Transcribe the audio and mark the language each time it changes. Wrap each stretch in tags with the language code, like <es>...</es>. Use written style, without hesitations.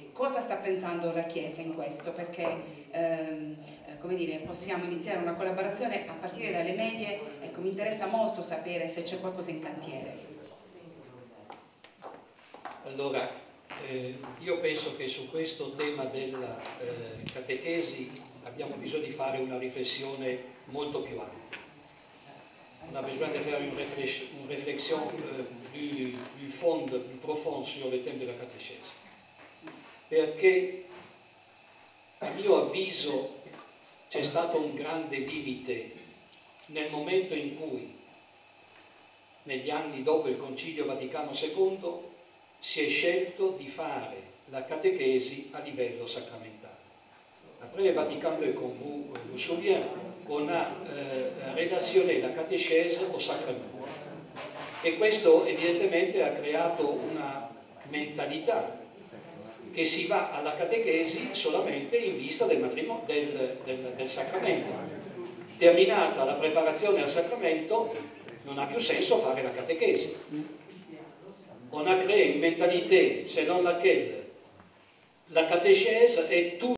<it>Cosa sta pensando la Chiesa in questo? Perché come dire, possiamo iniziare una collaborazione a partire dalle medie. Ecco, mi interessa molto sapere se c'è qualcosa in cantiere. Allora, io penso che su questo tema della catechesi abbiamo bisogno di fare una riflessione molto più ampia.</it> <fr>On a besoin de faire une réflexion plus fonde, plus profonde sur le thème</fr> <it>della catechesi. Perché a mio avviso c'è stato un grande limite nel momento in cui, negli anni dopo il Concilio Vaticano II, si è scelto di fare la catechesi a livello sacramentale.</it> <fr>Après le Vatican II, comme vous vous souvenez, on a relationné la catechese au sacramento.</fr> <it>E questo evidentemente ha creato una mentalità che si va alla catechesi solamente in vista del sacramento. Terminata la preparazione al sacramento, non ha più senso fare la catechesi.</it> <fr>On a créé une mentalité selon laquelle la catéchèse est tout</fr>